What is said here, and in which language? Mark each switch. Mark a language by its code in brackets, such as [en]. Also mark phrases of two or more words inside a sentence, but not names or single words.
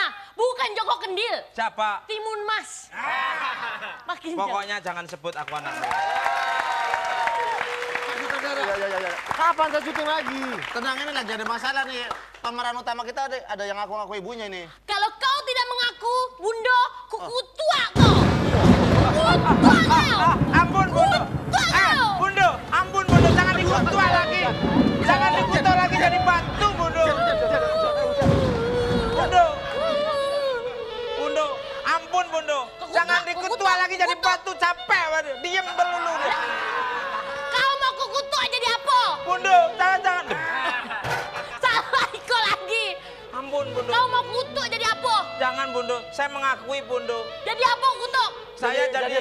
[id] Bukan Joko Kendil. Siapa? Timun Mas. Makin Pokoknya jangan sebut aku anakmu. Ya. Kapan saya syuting lagi? Tenang, ini lagi ada masalah nih. Pemeran utama kita ada yang ngaku-ngaku ibunya ini. Kalau kau tidak mengaku, [min] Bundo, kukutuak kau. Kukutuak kau. Ampun, Bundo. Bundo, ampun, Bundo. Jangan dikutuak lagi. Jangan dikutuak lagi jadi batu, Bundo. Bundo. Bundo, ampun, Bundo. Jangan dikutuak lagi jadi batu. Capek, waduh. Diem belulu. [id] Kau mau kukutuak jadi apa? Bundo, jangan. Salah ikut lagi. Ampun, Bundo. Kau mau kutuk jadi apa? Jangan, Bundo. Saya mengakui, Bundo. Jadi apa kutuk? Saya jadi